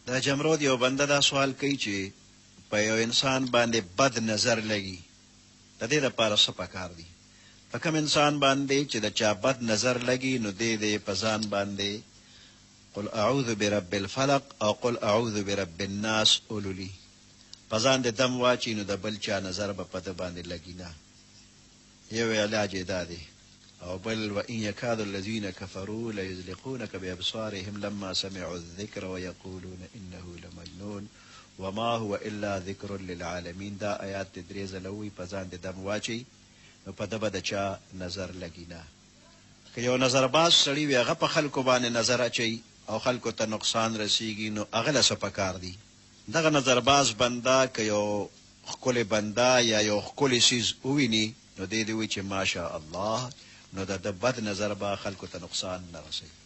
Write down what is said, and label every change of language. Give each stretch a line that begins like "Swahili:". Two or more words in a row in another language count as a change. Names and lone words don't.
Pashto: دا جمرود یو بنده دا سوال کوي چې په یو انسان باندې بد نظر لګي د دې دپاره څه پکار دي؟ په کوم انسان باندې چې د چا بد نظر لګي نو دې په ځان باندې
Arabic: قل اعوذ برب الفلق
Pashto: او
Arabic: قل اعوذ برب الناس
Pashto: اولولي په ځان د دم واچي نو د بل چا نظر به په ده باندې لګي نه. یو علاج یې دا دی. او بل
Arabic: وإن يكاد الذين كفروا ليزلقونك بأبصارهم لما سمعوا الذكر ويقولون إنه لمجنون وما هو إلا ذكر للعالمين.
Pashto: دا آیات درې ځله په ځان د دم واچي نو په ده به د چا نظر لګي نه. که یو نظرباز سړي وي هغه په خلکو باندې نظر اچوي او خلکو ته نقصان رسیږي نو هغه له څه پکار دي؟ دغه نظرباز بنده که یو ښکلی بنده یا یو ښکلی څیز وویني نو دی دې وایي چې ماشاء الله، نو د بد نظر به خلکو ته نقصان نه رسوي.